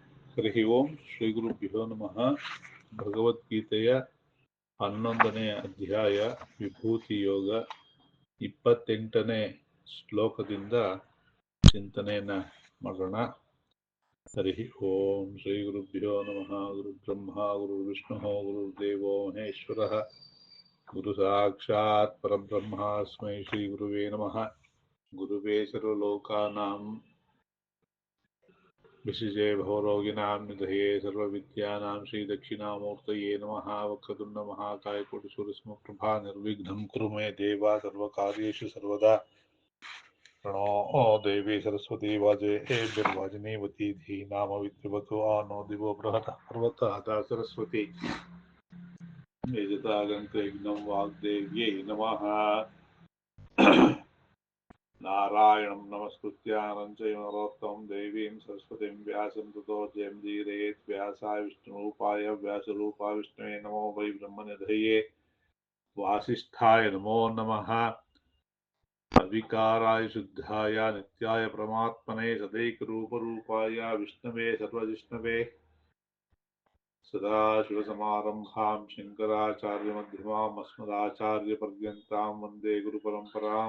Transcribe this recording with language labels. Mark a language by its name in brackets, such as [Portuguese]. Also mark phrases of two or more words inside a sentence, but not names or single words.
[Sanskrit] ಹರಿ ಓಂ ಶ್ರೀ ಗುರುಭ್ಯೋ ನಮಃ. [Kannada] ಭಗವದ್ಗೀತೆಯ 11ನೇ ಅಧ್ಯಾಯ ವಿಭೂತಿ ಯೋಗ 28ನೇ ಶ್ಲೋಕದಿಂದ ಚಿಂತನೆಯನ್ನ ಮಾಡೋಣ. [Sanskrit] ಹರಿ ಓಂ ಶ್ರೀ ಗುರುಭ್ಯೋ ನಮಃ. ಗುರು ಬ್ರಹ್ಮ ಗುರು ವಿಷ್ಣು ಗುರುದೇವೋ ಮಹೇಶ್ವರ ಗುರು ಸಾಕ್ಷಾತ್ ಪರಬ್ರಹ್ಮಾಸ್ಮೈ ಶ್ರೀ ಗುರುವೇ ನಮಃ. ಗುರುವೇ ಸರ್ವಲೋಕಾನಾಂ ವಿಶಿಜೆ ಭವರೋಗಿಣಾಂ ನಿಧಯೇ ಸರ್ವವಿದ್ಯಾನಾಂ ಶ್ರೀ ದಕ್ಷಿಣಾಮೂರ್ತಯೇ ನಮಃ. ವಕ್ರತುಂಡ ಮಹಾಕಾಯ ಕೋಟಿ ಸೂರ್ಯಸಮಪ್ರಭಾ ನಿರ್ವಿಘ್ನಂ ಕುರು ಮೇ ದೇವ ಸರ್ವಕಾರ್ಯೇಷು ಸರ್ವದಾ. ಪ್ರಣೋ ದೇವಿ ಸರಸ್ವತಿ ವಾಜೇಭಿರ್ವಾಜಿನೀವತಿ ಧೀನಾಮ ವಿದ್ಯುವತು ಆನೋ ದಿವೋ ಬೃಹತಃ ಪರ್ವತಃ ಸರಸ್ವತಿ ಯಜತಾಗಂತೆ ಯಜ್ಞಂ ವಾಗ್ದೇವ್ಯೈ ನಮಃ. ನಾರಾಯಣಂ ನಮಸ್ಕೃತ್ಯ ನರಂ ಚೈವ ನರೋತ್ತಮಂ ದೇವೀಂ ಸರಸ್ವತೀಂ ವ್ಯಾಸಂ ತತೋ ಜಯಂತೀರೇತ್. ವ್ಯಾಸಾಯ ವಿಷ್ಣುರೂಪಾಯ ವ್ಯಾಸರೂಪಾಯ ವಿಷ್ಣುವೇ ನಮೋ ವೈ ಬ್ರಹ್ಮನಿಧಯೇ ವಾಸಿಷ್ಠಾಯ ನಮೋ ನಮಃ. ಅವಿಕಾರಾಯ ಶುದ್ಧಾಯ ನಿತ್ಯಾಯ ಪರಮಾತ್ಮನೇ ಸದೈಕರೂಪರೂಪಾಯ ವಿಷ್ಣವೇ ಸರ್ವಜಿಷ್ಣವೇ ಸದಾಶಿವಸಮಾರಂಭಾಂ ಶಂಕರಾಚಾರ್ಯಮಧ್ಯಮಾಂ ಅಸ್ಮದಾಚಾರ್ಯಪರ್ಯಂತಾಂ ವಂದೇ ಗುರುಪರಂಪರಾಂ.